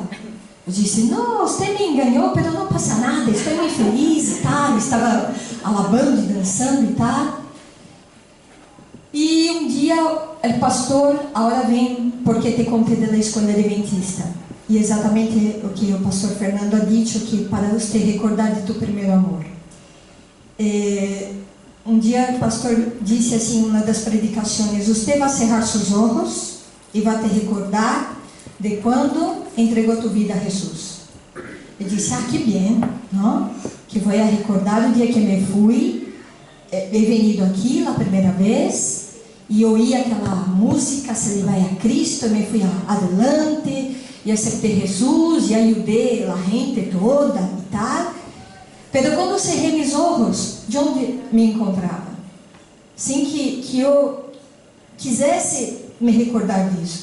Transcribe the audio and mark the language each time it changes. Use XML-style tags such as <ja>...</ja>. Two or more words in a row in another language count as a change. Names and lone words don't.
<pt>Eu disse, não, você me enganou, mas não passa nada, estou muito feliz e tal. Estava alabando e dançando e tal. E um dia o pastor, agora vem porque te contei da escola adventista. E exatamente o que o pastor Fernando</pt> <es>ha dicho,</es> <pt>que para você recordar de tu primeiro amor. Um dia o pastor disse assim, em uma das predicações, você vai cerrar seus olhos e vai te recordar de quando entregou tu vida a Jesus. Eu disse, que bem, não? Que vou recordar o dia que me fui,</pt> <es>he venido</es> <pt>aqui a primeira vez, e oí aquela música, se vai a Cristo, e me fui adelante, e aceitei Jesus, e ajudei a gente toda e tal. Mas quando cerrei meus olhos, de onde me encontrava? Sem que eu quisesse me recordar disso.</pt>